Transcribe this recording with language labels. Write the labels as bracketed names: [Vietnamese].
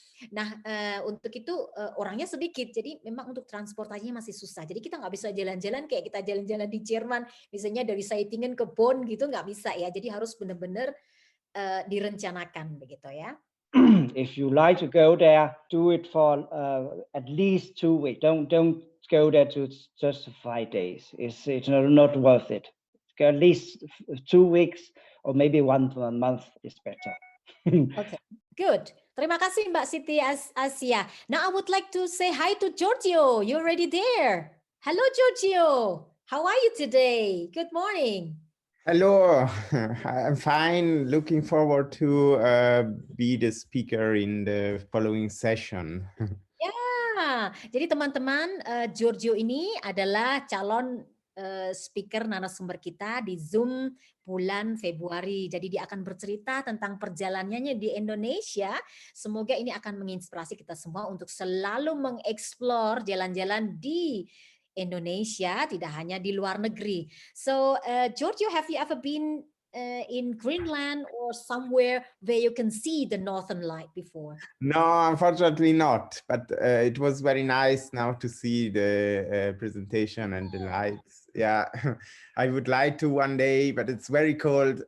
[Indonesian] Nah untuk itu orangnya sedikit, jadi memang untuk transportasinya masih susah. Jadi kita nggak bisa jalan-jalan kayak kita jalan-jalan di Jerman, misalnya dari Saitingen ke Bonn gitu nggak bisa ya. Jadi harus benar-benar direncanakan begitu ya. [English] If you like to go there, do it for at least 2 weeks. Don't go there to just 5 days. It's not worth it. Go at least 2 weeks or maybe 1 month is better. Okay, good. [Indonesian] Terima kasih Mbak Siti Asia. [English] Now I would like to say hi to Giorgio. You're already there. Hello Giorgio. How are you today? Good morning. Hello, I'm fine. Looking forward to be the speaker in the following session. [Indonesian] Ya, jadi teman-teman, Giorgio ini adalah calon speaker narasumber kita di Zoom bulan Februari. Jadi dia akan bercerita tentang perjalanannya di Indonesia. Semoga ini akan menginspirasi kita semua untuk selalu mengeksplor jalan-jalan di Indonesia, tidak hanya di luar negeri. [English] So, Giorgio, have you ever been in Greenland or somewhere where you can see the Northern Light before? No, unfortunately not. But it was very nice now to see the presentation and the lights. Yeah, I would like to one day, but it's very cold.